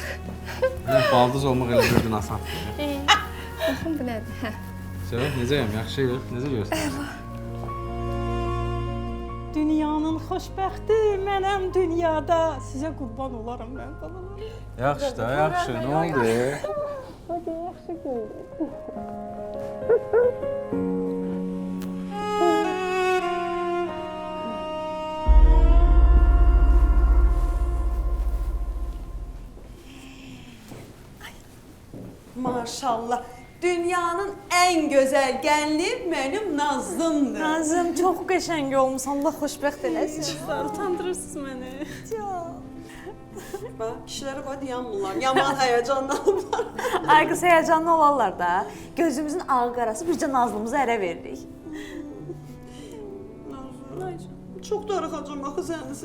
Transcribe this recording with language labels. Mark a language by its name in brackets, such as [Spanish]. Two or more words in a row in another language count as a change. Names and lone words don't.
[Azerbaijani] Baldız olmaq elə bir gün asan. Baxın, bu nədir? Söyle, necəyəm? Yaxşıyıq. Necə görürsən? Dünyanın xoşbəxti mənəm dünyada. Sizə qurban olaram mən balalarım. Yaxşı da, yaxşı. Nə oldu? Hadi, yaxşı gördüm. Maşallah. [Turkish] Dünyanın en güzel genli benim Nazlımdır. [Azerbaijani] Nazım, çox qəşəng olmusan. Allah xoşbəxt eləsin. Utandırırsınız məni. Bak, kişilərə qoy yanmırlar. Yaman həyecanlanırlar. Ay qız, həyecanlı olarlar da. Gözümüzün ağı qarası bircə Nazlımızı ərə veririk. Çox darıxacam axı səniz.